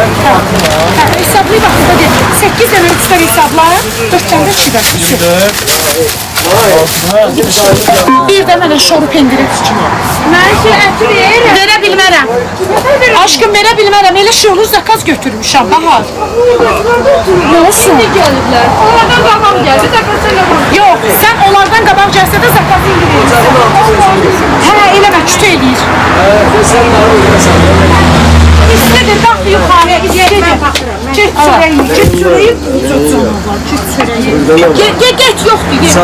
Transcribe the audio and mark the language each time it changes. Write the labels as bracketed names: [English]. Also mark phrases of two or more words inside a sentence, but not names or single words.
[Azerbaijani] Hə, hesablayı bax, burada deyil. 8 dənə 3 dənə hesabla, 4 dənə 2 dənə. Bir də mənə şoru pendiri [Turkish] Ben şu eti veririm. [Azerbaijani] verə bilmərəm. Aşkım verə bilmərəm. Elə şey olur, zakaz götürmüşəm. [Turkish] Bahar. Ne olsun? Şimdi geldiler. Oradan babam geldi. Takasıyla babam. [Azerbaijani] Yox, sən onlardan qabaq gəlsə də zakazı indirirsən. Hə, eləmə, kütü eləyir. İstədir, qalx yuxarı, istədir. Get çörəyi, get çörəyi. Get, yoxdur, get.